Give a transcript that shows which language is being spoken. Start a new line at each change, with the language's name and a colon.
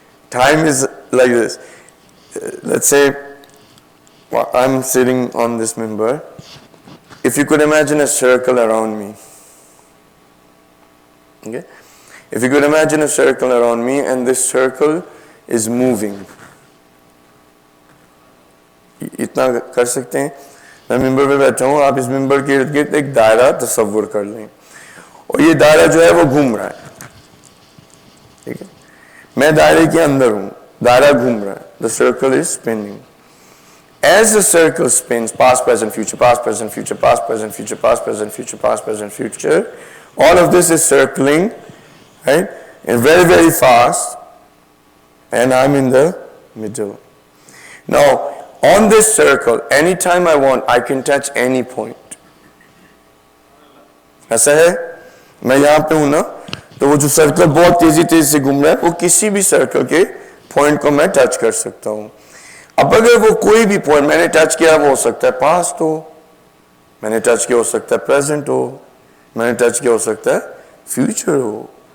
English: Time is like this. Let's say I'm sitting on this mimbar. If you could imagine a circle around me. Okay? If you could imagine a circle around me and this circle is moving.
Hindi: इतना कर सकते हैं? मैं मिंबर पे बैठा हूँ, आप इस मिंबर के इर्द गिर्द एक दायरा तस्वुर कर लें, और ये दायरा जो है वो घूम रहा है. ठीक है? मैं दायरे के अंदर हूँ, दायरा घूम रहा है.
English: The circle is spinning. As the circle spins, past, present, future, past, present, future, past, present, future, past, present, future, past, present, future, all of this is circling, right? And very, very fast. And I'm in the middle. Now, on this circle, anytime I want, I can touch any point.
Hindi: ऐसा है? मैं यहाँ पे हूँ ना, तो वो जो सर्कल बहुत तेजी से घूम रहा है, वो किसी भी सर्कल के पॉइंट को मैं टच कर सकता हूँ. अब अगर वो कोई भी पॉइंट मैंने टच किया, वो हो सकता है पास्ट हो, मैंने टच किया हो सकता है प्रेजेंट हो, मैंने टच किया हो सकता है फ्यूचर हो.